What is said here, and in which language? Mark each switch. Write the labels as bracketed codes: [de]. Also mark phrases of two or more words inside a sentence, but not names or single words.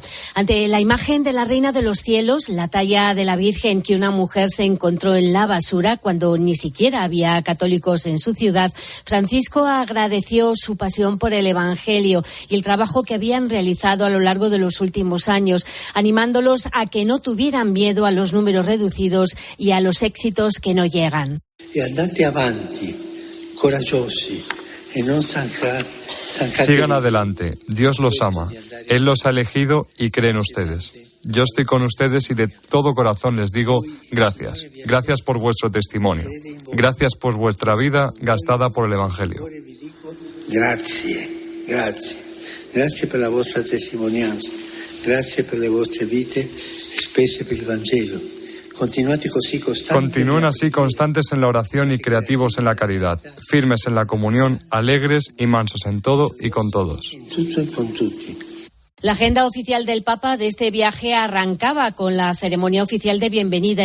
[es] Ante la imagen de la Reina de los Cielos, la talla de la Virgen que una mujer se encontró en la basura cuando ni siquiera había católicos en su ciudad, Francisco agradeció su pasión por el Evangelio y el trabajo que habían realizado a lo largo de los últimos años, animándolos a que no tuvieran miedo a los números reducidos y a los éxitos que no llegan. [it] Y andate avanti, coraggiosi, [es] y no estancati. Sigan adelante, Dios los ama, Él los ha elegido y cree en ustedes. Yo estoy con ustedes y de todo corazón les digo gracias. Gracias por vuestro testimonio. Gracias por vuestra vida gastada por el Evangelio. [it] Grazie. Grazie per la vostra testimonianza. Grazie per le vostre vite spese per il Vangelo. [es] Continúen así constantes en la oración y creativos en la caridad, firmes en la comunión, alegres y mansos en todo y con todos. La agenda oficial del Papa de este viaje arrancaba con la ceremonia oficial de bienvenida.